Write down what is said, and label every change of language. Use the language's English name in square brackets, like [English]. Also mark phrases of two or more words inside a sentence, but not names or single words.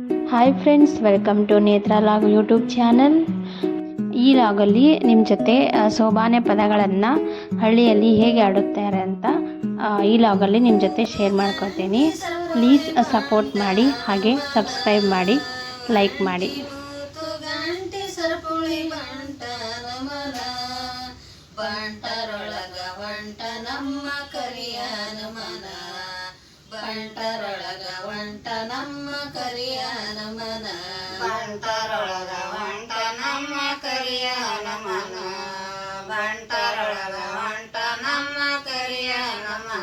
[English] hi friends, welcome to [Kannada] ನೇತ್ರ ಲಾಗ್ [English] YouTube channel. [Kannada] ಈ ಲಾಗಲ್ಲಿ ನಿಮ್ಮ ಜೊತೆ ಸೋಬಾನೆ ಪದಗಳನ್ನು ಹಳ್ಳಿಯಲ್ಲಿ ಹೇಗೆ ಆಡುತ್ತಾರೆ ಅಂತ ಈ ಲಾಗಲ್ಲಿ ನಿಮ್ಮ ಜೊತೆ ಶೇರ್ ಮಾಡ್ಕೊತೀನಿ. [English] please support [Kannada] ಮಾಡಿ, ಹಾಗೆ ಸಬ್ಸ್ಕ್ರೈಬ್ ಮಾಡಿ, ಲೈಕ್ ಮಾಡಿ. ಬಂಟರೊಳಗ ಒಂಟ ನಮ್ಮ ಕರಿಯನ ಮನ, ಬಂಟರೊಳಗ ಒಂಟ ನಮ್ಮ ಕರಿಯನ ಮನ, ಬಂಟರೊಳಗ ಒಂಟ ನಮ್ಮ ಕರಿಯನ ಮನ, ಬಂಟರೊಳಗ ಒಂಟ ನಮ್ಮ ಕರಿಯನ ಮನ.